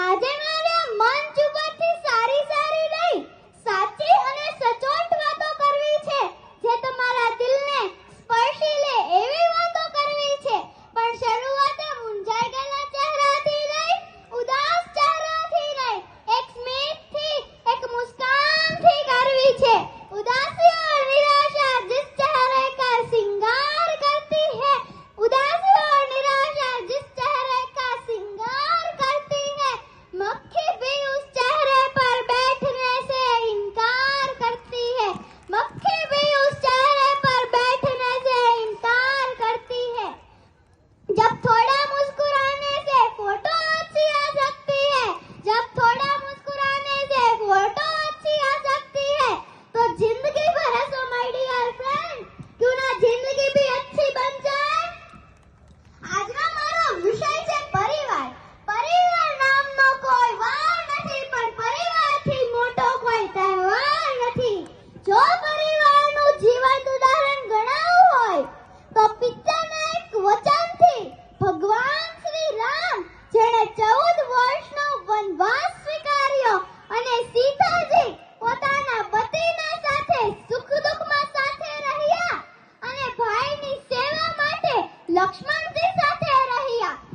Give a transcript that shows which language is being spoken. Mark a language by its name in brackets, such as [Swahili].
[Gujarati] આજે મારે મંચ ઉપરથી સારી નહીં સાચી અને સચોટ વાતો કરવી છે જે તમારા દિલને સ્પર્શી લે એવી વાતો કરવી છે। પણ શરૂઆત મૂંઝાઈ ગયેલા ચહેરાથી નહીં, ઉદાસ ચહેરાથી નહીં, એક સ્મિતથી, એક મુસ્કાનથી કરવી છે। [Hindi] उदासी और निराशा जिस चेहरे का सिंगार करती है, उदासी और निराशा जिस चेहरे का सिंगार करती है, मक्खी भी उस चेहरे पर बैठने से इनकार करती है, मक्खी भी उस चेहरे पर बैठने से इनकार करती है। जब थोड़ा मुस्कुराने से फोटो अच्छी आ सकती है, जब थोड़ा मुस्कुराने से फोटो अच्छी आ सकती है तो जिंदगी भर हंसो [English] my dear friend, [Hindi] क्यों ना जिंदगी भी अच्छी बन जाए। [Gujarati] આજનો મારો વિષય છે પરિવાર। પરિવાર નામનો કોઈ વાર નથી પણ પરિવારથી મોટો કોઈ તહેવાર નથી। જો પરિવારનું જીવંત ઉદાહરણ ગણાવવું હોય તો પિક્ચરના એક વચનથી ભગવાન શ્રી રામ જેણે 14 વર્ષનો વનવાસ સ્વીકાર્યો અને સીતાજી પોતાના પતિના સાથે સુખ દુઃખમાં સાથે રહ્યા અને ભાઈની સેવા માટે લક્ષ્મણજી સાથે રહ્યા।